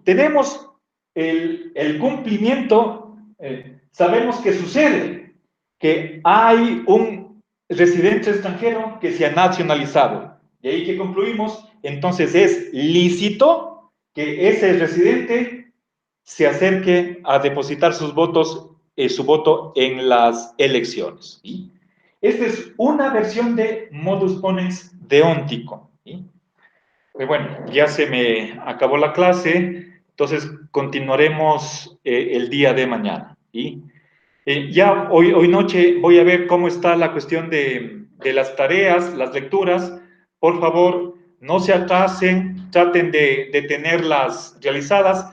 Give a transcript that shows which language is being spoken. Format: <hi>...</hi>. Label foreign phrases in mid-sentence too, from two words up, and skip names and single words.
<es>Tenemos el cumplimiento, sabemos que sucede, que hay un residente extranjero que se ha nacionalizado. De ahí que concluimos, entonces es lícito que ese residente se acerque a depositar sus votos, su voto en las elecciones. ¿Sí? Esta es una versión de</es> <la>modus ponens</la> <es>deóntico. ¿Sí? Bueno, ya se me acabó la clase, entonces continuaremos el día de mañana. ¿Sí? Ya hoy noche voy a ver cómo está la cuestión de las tareas, las lecturas. Por favor, no se atrasen, traten de tenerlas realizadas.</es>